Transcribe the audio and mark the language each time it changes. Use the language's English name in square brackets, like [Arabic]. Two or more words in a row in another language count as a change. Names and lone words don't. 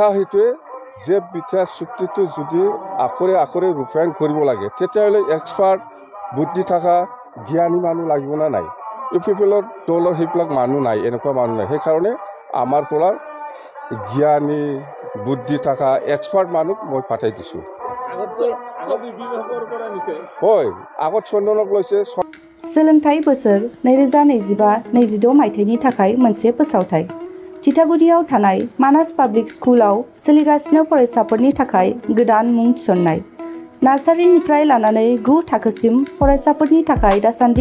[Assamese] সেইটোৱে যে বিটিআৰ চুক্তিটো যদি আখৰে ৰূপায়ণ কৰিব লাগে তেতিয়াহ'লে এক্সপাৰ্ট বুদ্ধি থকা জ্ঞানী মানুহ লাগিব না নাই ইউপিপিএলৰ দলৰ সেইবিলাক মানুহ নাই এনেকুৱা মানুহ নাই সেইকাৰণে আমাৰ পৰা জ্ঞানী বুদ্ধি থকা এক্সপাৰ্ট মানুহ মই পাঠাই দিছোঁ হয় আগত চন্দনক লৈছে [Bodo] सोलोंथाइ बोसोर 2025-26 मायथाइनि थाखाय मोनसे फोसावथाय थिथागुरियाव थानाय मानास पाब्लिक स्कुलाव सोलिगासिनो फरायसाफोरनि थाखाय गोदान मुं थिसननाय नार्सारिनिफ्राय लानानै 9 थाखोसिम फरायसाफोरनि थाखाय दासान्दि